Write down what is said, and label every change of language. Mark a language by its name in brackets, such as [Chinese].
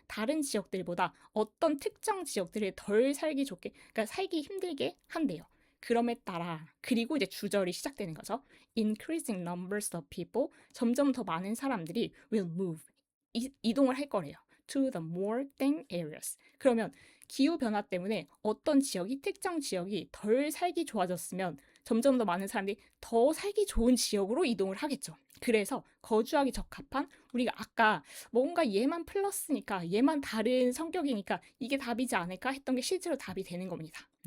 [Korean] 다른 지역들보다 어떤 특정 지역들을 덜 살기 좋게, 그러니까 살기 힘들게 한대요. 그럼에 따라, 그리고 이제 주절이 시작되는 거죠. [English] Increasing numbers of people. [Korean] 점점 더 많은 사람들이 [English] will move. [Korean] 이동을 할 거래요. [English] To the more than areas. [Korean] 그러면 기후 변화 때문에 어떤 지역이 특정 지역이 덜 살기 좋아졌으면 점점 더 많은 사람들이 더 살기 좋은 지역으로 이동을 하겠죠. 그래서 거주하기 적합한 우리가 아까 뭔가 얘만 플러스니까 얘만 다른 성격이니까 이게 답이지 않을까 했던 게 실제로 답이 되는 겁니다.